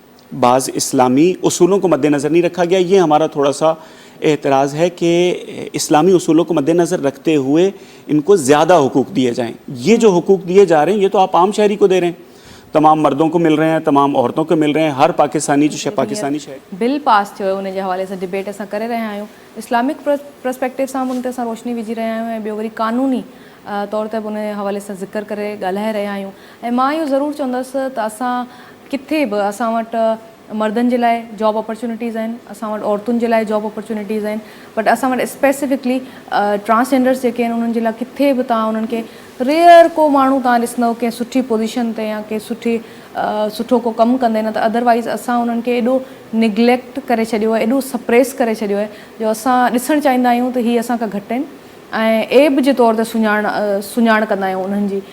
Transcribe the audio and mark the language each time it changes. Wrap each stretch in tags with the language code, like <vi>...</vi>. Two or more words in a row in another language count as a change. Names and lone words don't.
<ur>بعض اسلامی اصولوں کو مد نظر نہیں رکھا گیا. یہ ہمارا تھوڑا سا اعتراض ہے کہ اسلامی اصولوں کو مد نظر رکھتے ہوئے ان کو زیادہ حقوق دیے جائیں. یہ جو حقوق دیے جا رہے ہیں یہ تو آپ عام شہری کو دے رہے ہیں, تمام مردوں کو مل رہے ہیں, تمام عورتوں کو مل رہے ہیں, ہر پاکستانی جو پاکستانی شہری.</ur> <sd>بل پاس थियो उन जे हवाले सां डिबेट असां करे रहिया आहियूं.</sd> <en>Islamic perspective</en> <sd>सां उन ते असां रोशनी विझी रहिया आहियूं ऐं ॿियो वरी कानूनी तौर ते बि उन हवाले सां ज़िक्र करे ॻाल्हाए रहिया आहियूं. ऐं मां इहो ज़रूरु चवंदसि त असां किथे बि असां वटि मर्दनि जे लाइ</sd> <en>job opportunities</en> <sd>आहिनि, असां वटि औरतुनि जे लाइ</sd> <en>job opportunities</en> <sd>आहिनि, बट असां वटि</sd> <en>specifically transgenders</en> <sd>जेके आहिनि उन्हनि जे लाइ किथे बि तव्हां उन्हनि खे रेयर को माण्हू तव्हां ॾिसंदव कंहिं सुठी पोज़ीशन ते या कंहिं सुठो को कमु कंदे न, त अदरवाइज़ असां उन्हनि खे एॾो निगलेक्ट करे छॾियो आहे, एॾो सप्रेस करे छॾियो आहे जो असां ॾिसणु चाहींदा आहियूं त हीअ असां खां घटि आहिनि ऐं एब जे तौर ते सुञाण कंदा आहियूं उन्हनि जी.</sd>